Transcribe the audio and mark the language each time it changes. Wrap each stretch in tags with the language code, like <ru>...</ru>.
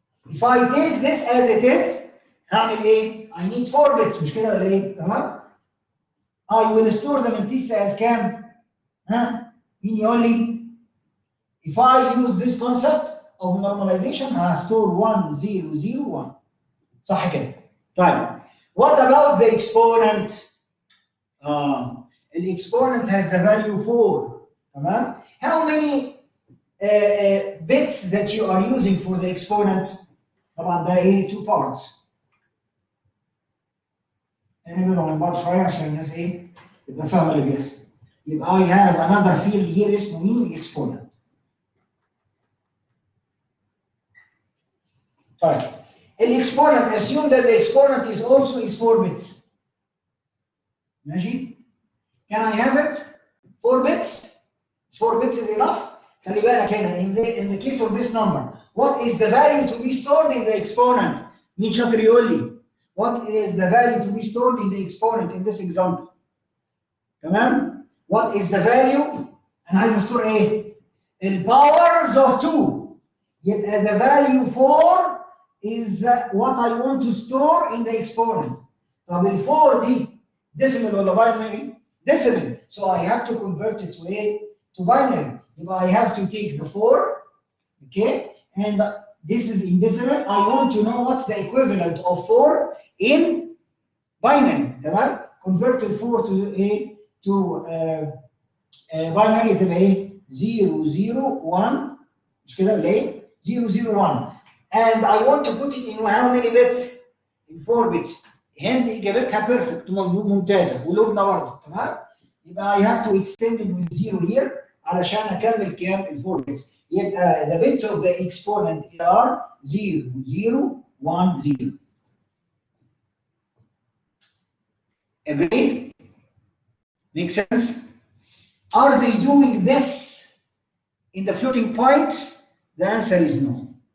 <en>If I take this as it is</en> <ar>هعمل ايه؟</ar> <en>I need 4 bits</en> <ar>مش كده ولا ايه؟ تمام؟</ar> <en>I will store the mantissa as</en> <ar>كام؟ ها؟ مين يقول لي؟</ar> <en>If I use this concept of normalization هستور 1 0 0 1</en> <ar>صح كده؟ طيب</ar> <en>what about the exponent? The exponent has the value 4</en> <ar>تمام؟</ar> <en>How many bits that you are using for the exponent?</en> <ar>طبعا ده ايه 2 parts. نبعد عن بعض شويه عشان الناس ايه تبقى فاهمه اللي بيحصل.</ar> <en>يبقى I have another field here</en> <ar>اسمه مين؟</ar> <en>exponent. طيب الاكسبوننت assume that the exponent is also is 4 bits. ماشي؟ Can I have it 4 bits? 4 bits is enough.</en> <ar>خلي بالك هنا</ar> <en>in the case of this number what is the value to be stored in the exponent?</en> <ar>مين شاطر يقول لي</ar> <en>what is the value to be stored in the exponent in this example? تمام؟ what is the value؟</en> <ar>انا عايز استور ايه؟</ar> <en>الباورز of 2 يبقى the value 4 is what I want to store in the exponent.</en> <ar>طب ال 4 دي decimal ولا binary؟ decimal.</ar> <en>So I have to convert it to a to binary. يبقى I have to take the 4, okay, and this is in decimal. I want to know what's the equivalent of 4 in binary. تمام؟ Convert the 4 to a binary</en> <ar>تبقى ايه؟</ar> <en>0 0 1</en> <ar>مش كده ولا ايه؟</ar> <en>0 0 1. And I want to put it in how many bits? In 4 bits.</en> <ar>هند اجابتها بيرفكت ممتازه ولبنى برضه تمام؟ يبقى</ar> <en>I have to extend it with 0 here</en> <ar>علشان اكمل كام؟ ال 4 bits.</ar> <en>يبقى the bits of the exponent are 0 0 1 0. Agree? Make sense? Are they doing this in the floating point? The answer is no.</en>